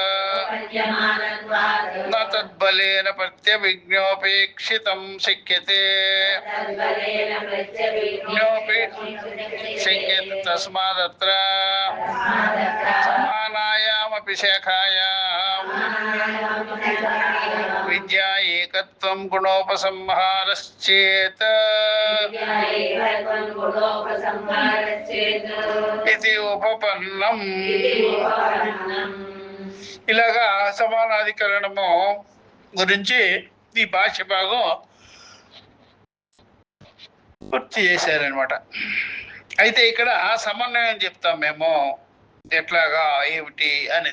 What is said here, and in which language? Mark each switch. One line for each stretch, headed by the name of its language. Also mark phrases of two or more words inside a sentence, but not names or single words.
Sanskrit: न तद्बलेन प्रत्यभिज्ञोपेक्षितं शक्यते तस्मादत्र समानायामपि शाखायां विद्या एकत्वं गुणोपसंहारश्चेत् इति ఉపపన్నం.
Telugu: ఇలాగా సమానాధికరణము గురించి ఈ భాష్య భాగం పూర్తి చేశారనమాట. అయితే ఇక్కడ సమన్వయం చెప్తాం మేము, ఎట్లాగా ఏమిటి అనేది.